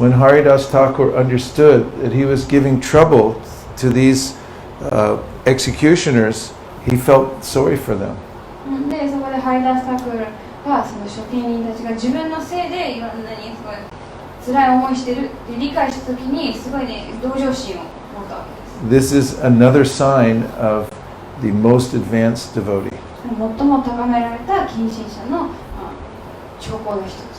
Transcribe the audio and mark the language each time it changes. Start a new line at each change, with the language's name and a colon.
English: When Haridasa Thakur understood that he was giving trouble to these executioners, he felt sorry for them.
Japanese: で、そこでハリダスタクルがその処刑人たちが自分のせいでいろんなにすごい辛い思いしてるって理解したときにすごいね同情心を持ったわけです。
English: This is another sign of the most advanced devotee.
Japanese: 最も高められた献身者の兆候の一つ。